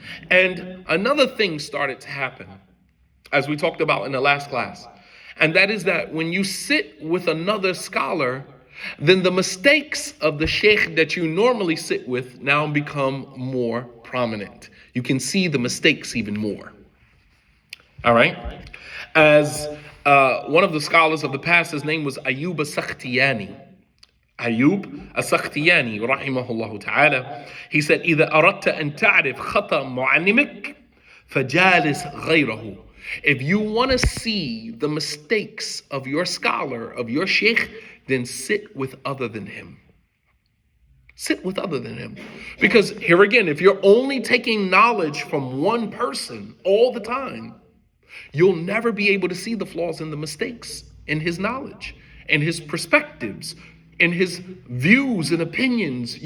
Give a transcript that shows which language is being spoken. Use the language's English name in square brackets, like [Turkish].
[English] And another thing started to happen, as we talked about in the last class, and that is that when you sit with another scholar, then the mistakes of the sheikh that you normally sit with now become more prominent. You can see the mistakes even more. All right? As one of the scholars of the past, his name was Ayub as-Sakhtiyani. Ayub as-Sakhtiyani, rahimahullah ta'ala. He said, [Arabic] إِذَا أَرَدْتَ أَن تَعْرِفْ خَطَأَ مُعَلِّمِكَ فَجَالِسْ غَيْرَهُ. [English] If you want to see the mistakes of your scholar, of your sheikh, then sit with other than him. Sit with other than him. Because here again, if you're only taking knowledge from one person all the time, you'll never be able to see the flaws and the mistakes in his knowledge, in his perspectives, in his views and opinions.